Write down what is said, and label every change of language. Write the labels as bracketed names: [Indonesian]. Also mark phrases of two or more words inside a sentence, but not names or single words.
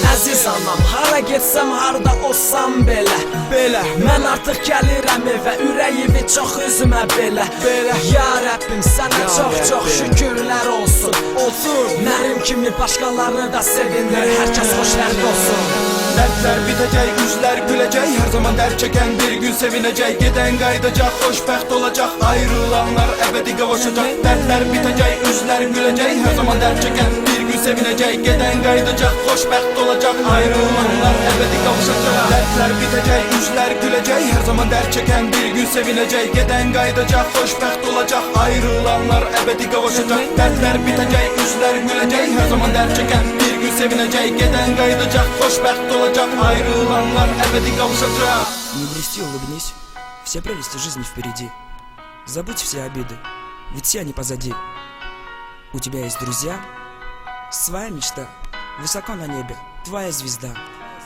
[Azerbaijani] Əziz anam, hara getsəm, harda olsam belə. Mən artıq gəlirəm evə, ürəyimi çox üzümə belə. Ya Rəbbim, sənə çox şükürlər olsun. Mənim kimi başqalarını da sevindir, hər kəs xoşbəxt olsun. [Turkish] Dertler bitecek, yüzler gülecek, her zaman dert çeken bir gün sevinecek. Giden kaydacak, hoşbəxt olacak, ayrılanlar ebedi kavuşacak. Dertler bitecek, yüzler gülecek, her zaman dert çeken bir gün sevinecek. Giden kaydacak, hoşbəxt olacak, ayrılanlar ebedi kavuşacak. Dertler bitecek, yüzler gülecek, her zaman dert çeken bir gün sevinecek. Giden kaydacak, hoşbəxt olacak, ayrılanlar ebedi kavuşacak. Dertler bitecek, yüzler gülecek, her zaman dert çeken bir gün sevinecek. Giden kaydacak, hoşbəxt olacak, ayrılanlar ebedi kavuşacak. [Russian] Не грусти, улыбнись, все прелести жизни впереди. Забудь все обиды, ведь все они позади. У тебя есть друзья, своя мечта, высоко на небе, твоя звезда.